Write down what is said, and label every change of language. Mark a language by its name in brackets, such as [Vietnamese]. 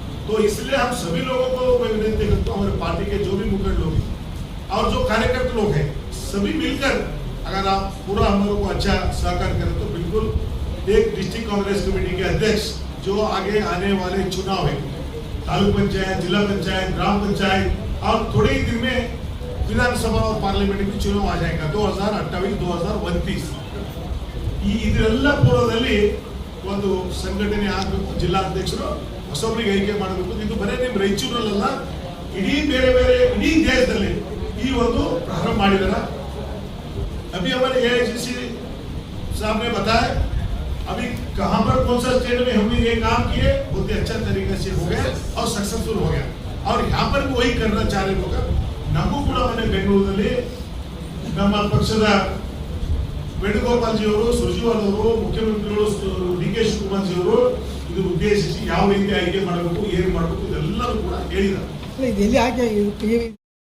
[Hindi] तो इसलिए हम सभी लोगों को मैं विनती करता हूँ, हमारे पार्टी के जो भी मुखंड लोग हैं और जो कार्यकर्ता लोग हैं, सभी मिलकर अगर आप पूरा हम लोगों को अच्छा सहकार करें तो बिल्कुल एक डिस्ट्रिक्ट कांग्रेस कमेटी के अध्यक्ष जो आगे आने वाले चुनाव है, तालुक पंचायत, जिला पंचायत, ग्राम पंचायत और थोड़े ही दिन में विधानसभा और पार्लियामेंट भी चुनाव आ जाएगा 2028-2029. [Kannada] ಇದೆಲ್ಲ ಪೂರ್ವದಲ್ಲಿ ಒಂದು ಸಂಘಟನೆ ಆಗಬೇಕು. ಜಿಲ್ಲಾಧ್ಯಕ್ಷರು ಹೊಸೊಬ್ಬರಿಗೆ ಆಯ್ಕೆ ಮಾಡಬೇಕು. ಇದು ಬರೀ ನಿಮ್ಮ ರಾಯಚೂರಲ್ಲ, ಇಡೀ ಬೇರೆ ಇಡೀ ದೇಶದಲ್ಲಿ ಈ ಒಂದು ಪ್ರಾರಂಭ ಮಾಡಿದಾರ. [Hindi] अभी हमारे AICC साहब ने बताया अभी कहां पर कौन सा स्टेट में हमने ये काम किए, बहुत ही अच्छा तरीके से हो गया और सक्सेसफुल हो गया. और यहाँ पर भी वही करना चाह रहे लोग. [Kannada] नमू ಕೂಡ ಮನೆ ಬೆಂಗಳೂರಲ್ಲಿ ನಮ್ಮ ಪಕ್ಷದ ವೇಣುಗೋಪಾಲ್ ಜಿ ಅವರು, ಸುರ್ಜಿವಾಲ್ ಅವರು, ಮುಖ್ಯಮಂತ್ರಿಗಳು DK ಶಿವಕುಮಾರ್ ಜಿ ಅವರು ಇದು ಉದ್ದೇಶಿಸಿ ಯಾವ ರೀತಿ ಆಯ್ಕೆ ಮಾಡಬೇಕು, ಏನು ಮಾಡಬೇಕು ಇದೆಲ್ಲರೂ ಕೂಡ ಹೇಳಿದ್ದಾರೆ.